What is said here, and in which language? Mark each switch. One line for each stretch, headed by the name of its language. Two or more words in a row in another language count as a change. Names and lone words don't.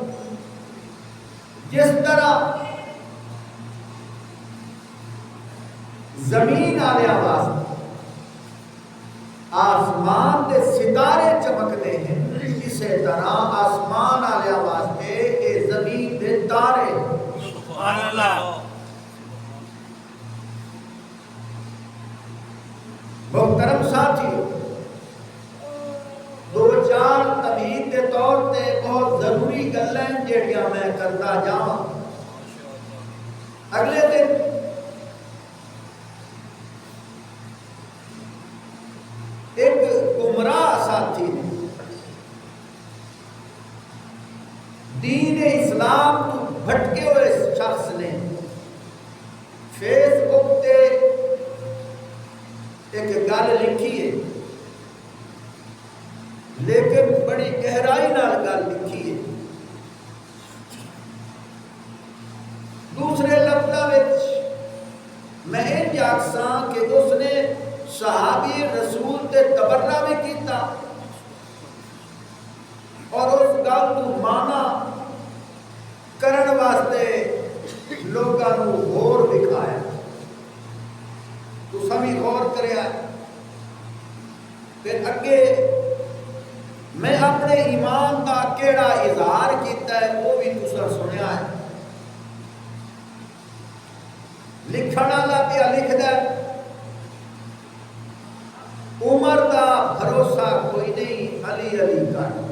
Punjabi: جس طرح زمین والے آواز آسمان دے ستارے چمکتے ہیں، اسی طرح آسمان والے آواز پہ اے زمین دے تارے۔
Arabic: سبحان اللہ۔
Punjabi: محترم ساتھیو، دو چار تمہید کے طور تے بہت ضروری گلاں جڑیاں میں کرتا جاواں۔ اگلے دن ایک گمراہ ساتھی نے دین اسلام تو بھٹکے ہوئے شخص نے فیس بک تے ایک گل لکھی ہے، لیکن بڑی گہرائی نال گل لکھی ہے۔ دوسرے لفظاں وچ میں انج آکھساں کہ اس نے صحابی رسول تے تبرہ بھی کیتا اور اس گل کو مانا کرن واسطے لوگاں نو غور دکھایا۔ تو سمی غور کریا، پھر اگے میں اپنے ایمان دا کیڑا اظہار کیتا ہے وہ بھی تساں سنیا ہے۔ لکھن والا پیا لکھدا ہے، عمر دا بھروسہ کوئی نہیں، علی علی کر۔